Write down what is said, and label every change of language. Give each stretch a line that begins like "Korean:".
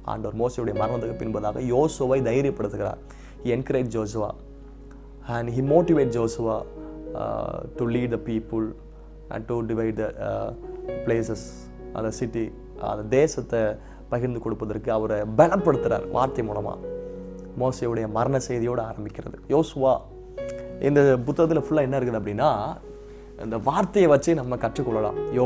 Tamil: ஆண்டவர் மோசேயுடைய மரணத்துக்கு பின்பதாக யோசுவாவை தைரியப்படுத்துகிறார்.
English: He encouraged Joshua and he motivated Joshua to lead the people and to divide the places,
Tamil: அந்த city, அந்த தேசத்தை பகிர்ந்து கொடுப்பதற்கு அவரை பலப்படுத்துகிறார் வார்த்தை மூலமாக. மோசேயுடைய மரண செய்தியோடு ஆரம்பிக்கிறது யோசுவா. இந்த புத்தகத்தில் ஃபுல்லாக என்ன இருக்குது அப்படின்னா, இந்த வார்த்தையை வச்சு நம்ம கற்றுக்கொள்ளலாம்.